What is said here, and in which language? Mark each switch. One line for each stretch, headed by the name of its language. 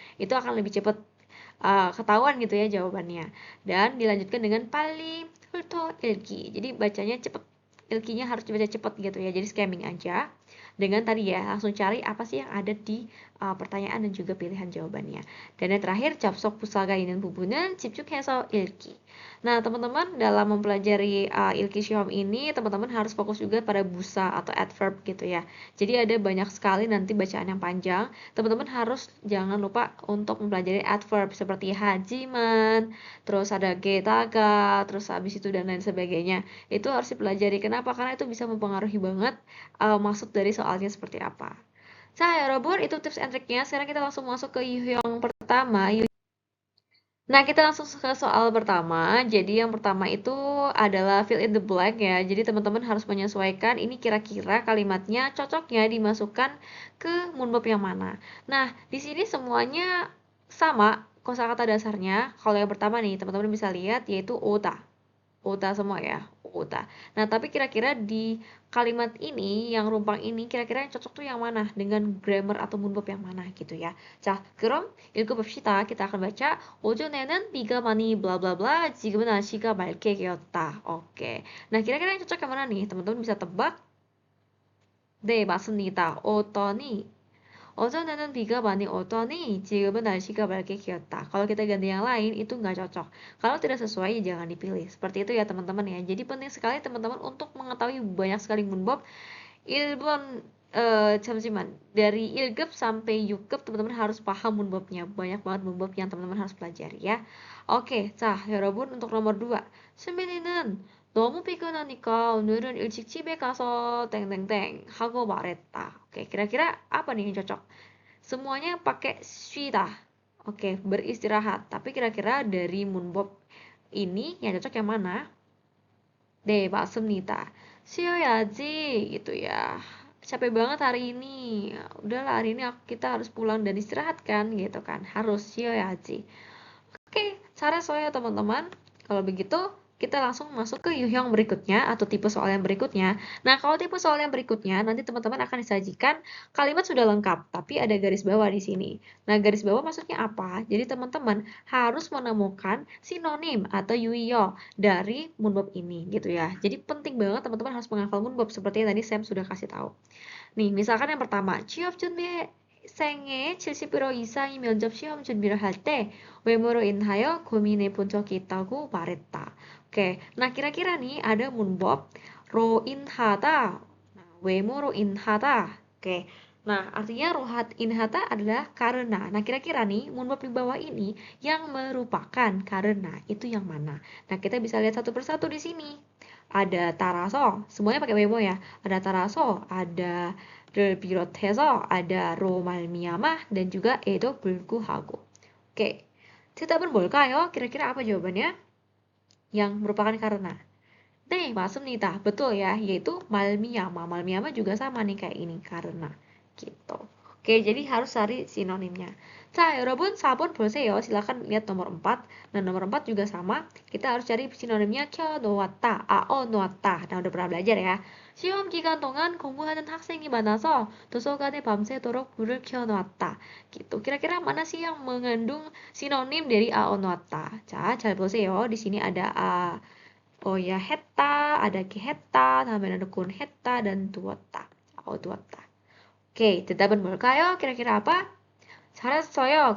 Indonesian: Itu akan lebih cepat ketahuan gitu ya jawabannya. Dan dilanjutkan dengan paling hulto ilki. Jadi bacanya cepet. Ilkinya harus dibaca cepet gitu ya. Jadi scamming aja. Dengan tadi ya langsung cari apa sih yang ada di pertanyaan dan juga pilihan jawabannya. Dan yang terakhir
Korean: 접속 부사가 있는 부분은 집중해서 읽기.
Indonesian: Nah, teman-teman dalam mempelajari ilki syihom ini, teman-teman harus fokus juga pada busa atau adverb gitu ya. Jadi ada banyak sekali nanti bacaan yang panjang. Teman-teman harus jangan lupa untuk mempelajari adverb seperti hajiman, terus ada getaga, terus habis itu dan lain sebagainya. Itu harus dipelajari. Kenapa? Karena itu bisa mempengaruhi banget maksud dari soalnya seperti apa. Saya 여러분, itu tips and triknya. Sekarang kita langsung masuk ke yang pertama. Nah, kita langsung ke soal pertama. Jadi yang pertama itu adalah fill in the blank ya. Jadi teman-teman harus menyesuaikan ini kira-kira kalimatnya cocoknya dimasukkan ke 문법 yang mana. Nah, di sini semuanya sama kosakata dasarnya. Kalau yang pertama nih, teman-teman bisa lihat yaitu ota. Ota semua ya. 오다. Nah, tapi kira-kira di kalimat ini, yang rumpang ini, kira-kira yang cocok tuh yang mana? Dengan grammar atau 문법 yang mana gitu ya.
Korean: 자, 그럼 읽어봅시다.
Indonesian: kita akan baca.
Korean: 오전에는 비가 많이 블라블라블라, 지금은 날씨가 맑게 개었다.
Indonesian: Oke. Nah, kira-kira yang cocok yang mana nih? Teman-teman bisa tebak?
Korean: 네, 맞습니다. 오더니. 어제는 비가 많이 오더니 지금은 날씨가 맑게 개었다.
Indonesian: Kalau kita ganti yang lain itu nggak cocok. Kalau tidak sesuai jangan dipilih. Seperti itu ya teman-teman ya. Jadi penting sekali teman-teman untuk mengetahui banyak sekali 문법.
Korean: 1번 잠시만.
Indonesian: Dari 1급 sampai 6급 teman-teman harus paham 문법nya. Banyak banget 문법 yang teman-teman harus pelajari ya. Oke,
Korean: 자, 여러분
Indonesian: untuk nomor 2.
Korean: 수민이는 너무 피곤하니까 오늘은 일찍 집에 가서 땡땡땡 하고 말했다.
Indonesian: Oke, kira-kira apa nih yang cocok? Semuanya pakai 쉬다. Oke, beristirahat. Tapi kira-kira dari 문법 ini yang cocok yang mana?
Korean: 네, 맞습니다.
Indonesian: 쉬어야지 gitu ya. Capek banget hari ini. Udahlah hari ini kita harus pulang dan istirahat kan gitu kan. Harus 쉬어야지. Oke,
Korean: 잘했어요
Indonesian: teman-teman. Kalau begitu, kita langsung masuk ke 유형 berikutnya atau tipe soal yang berikutnya. Nah, kalau tipe soal yang berikutnya, nanti teman-teman akan disajikan kalimat sudah lengkap, tapi ada garis bawah di sini. Nah, garis bawah maksudnya apa? Jadi teman-teman harus menemukan sinonim atau 유의어 dari 문법 ini, gitu ya. Jadi penting banget teman-teman harus menghafal 문법 seperti yang tadi Sam sudah kasih tahu. nih, misalkan yang pertama,
Korean: 취업 준비생의 70% 이상이 면접 시험 준비를 할 때 외모로 인하여 고민해 본 적이 있다고 말했다.
Indonesian: Oke, nah kira-kira nih ada 문법 로 인하다, nah, 외모로 인하다. Oke, nah artinya rohat inhata adalah karena. Nah kira-kira nih 문법 di bawah ini yang merupakan karena itu yang mana? Nah kita bisa lihat satu persatu di sini. Ada 따라서, semuanya pakai 외모 ya. Ada 따라서, ada 를 비롯해서, ada 로 말미암아, dan juga 에도 불구하고.
Korean: Oke, 대답은 뭘까요?
Indonesian: Kira-kira apa jawabannya? Yang merupakan karena.
Korean: 네, 맞습니다.
Indonesian: Betul ya, yaitu 말미암아. 말미암아 juga sama nih kayak ini, karena. Gitu. Oke, jadi harus cari sinonimnya.
Korean: 자, 여러분 4번 보세요.
Indonesian: Silakan lihat nomor 4. Nah, nomor 4 juga sama. Kita harus cari sinonimnya 켜놓았다, 아어놓았다. Nah, udah pernah belajar ya.
Korean: 시험 기간 동안 공부하는 학생이 많아서 도서관에 밤새도록 불을 켜놓았다.
Indonesian: Gitu. Kira-kira mana sih yang mengandung sinonim dari 아어놓았다? 자, 잘 보세요. Di sini ada oh ya, 했다, ada 했다, 다음에 ada kun 했다 dan 두었다. 두었다. Oke,
Korean: 대답은 뭘까요?
Indonesian: Kira-kira apa?
Korean: 잘했어요.